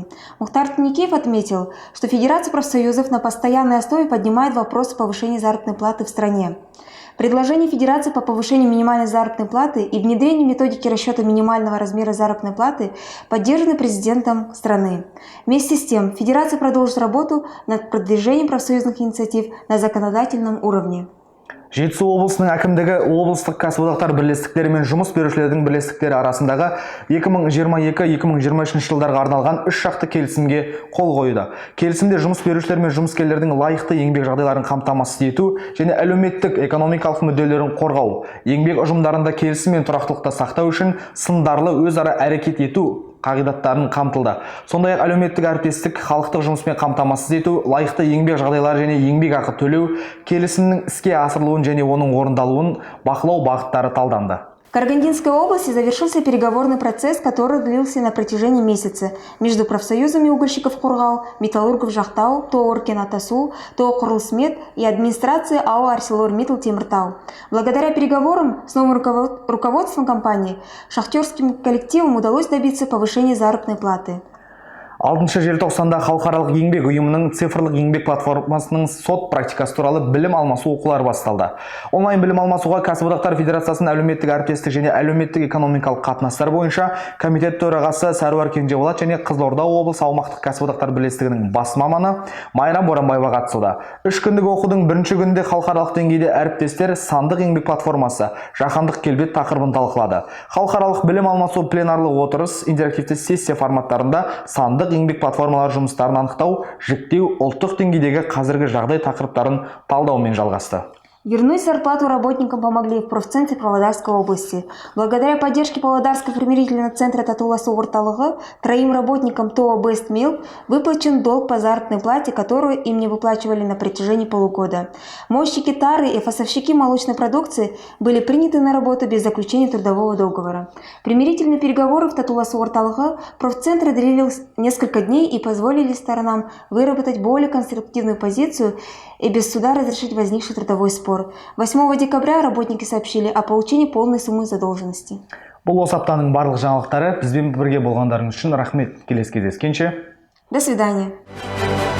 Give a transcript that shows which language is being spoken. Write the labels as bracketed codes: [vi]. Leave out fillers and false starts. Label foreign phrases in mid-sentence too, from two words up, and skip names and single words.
[ru] Мухтар Таникеев отметил, что Федерация профсоюзов на постоянной основе поднимает вопросы повышения заработной платы в стране. Предложение Федерации по повышению минимальной заработной платы и внедрению методики расчета минимального размера заработной платы поддержаны президентом страны. Вместе с тем, Федерация продолжит работу над продвижением профсоюзных инициатив на законодательном уровне. [kk] Жетісу облысының әкімдігі облыстық кәсіподақтар бірлестіктері мен жұмыс берушілердің бірлестіктері арасындағы 2022-2023 жылдарға арналған 3 шақты келісімге қол қойды. Келісімде жұмыс берушілер мен жұмыскерлердің лайықты еңбек жағдайларын қамтамасыз ету және әлеуметтік экономикалық мүдделерін қорғау, еңбек ұжымдарында келісім мен тұрақтылықты сақтау үшін сындарлы өзара әрекет ету қағидаттарын қамтылды. Сондай-ақ әлеуметтік әріптестік, халықтық жұмыспен қамтамасыз ету, лайықты еңбек жағдайлары және еңбек ақы төлеу, келісімнің іске асырылуын және оның орындалуын бақылау бағыттары талданды. [ru] В Карагандинской области завершился переговорный процесс, который длился на протяжении месяца между профсоюзами угольщиков Кургау, металлургов Жахтау, ТО Оркен Атасу, ТО Курлсмет и администрации АО ArcelorMittal Темиртау. Благодаря переговорам с новым руководством компании шахтерским коллективам удалось добиться повышения заработной платы. [kk] 6 желтоқсанда халықаралық еңбек ұйымының цифрлық еңбек платформасының сот практикасы туралы білім алмасу оқулары басталды. Онлайн білім алмасуға Кәсіподақтар Федерациясының әлеуметтік әріптестік және әлеуметтік экономикалық қатынастар бойынша комитет төрағасы Сәруар Кенжеболат және Қызылорда облысы аумақтық кәсіподақтар бірлестігінің бас маманы Майра Боранбаева қатысуда. 3 күндік оқудың бірінші күнінде халықаралық деңгейде әріптестер сандық еңбек платформасы жаһандық келбет тақырыбын талқылады. Халықаралық білім алмасу пленарлы отырыс интерактивті сессия форматтарында сандық еңбек платформалар жұмыстарын анықтау, жіктеу, ұлттық деңгейдегі қазіргі жағдай тақырыптарын талдаумен жалғасты. [ru] Вернуть зарплату работникам помогли в профцентре Павлодарской области. Благодаря поддержке Павлодарского примирительного центра Татуласу Орталығы 3 работникам ТО Best Milk выплачен долг по заработной плате, которую им не выплачивали на протяжении полугода. Мойщики тары и фасовщики молочной продукции были приняты на работу без заключения трудового договора. Примирительные переговоры в Татуласу Орталығы профцентра длились несколько дней и позволили сторонам выработать более конструктивную позицию и без суда разрешить возникший трудовой спор. 8 декабря работники сообщили о получении полной суммы задолженности. [kk] Бұл осы аптаның барлық жаңалықтары. Бізбен бірге болғандарыңыз үшін рахмет. Келесі кездескенше. [ru] До свидания.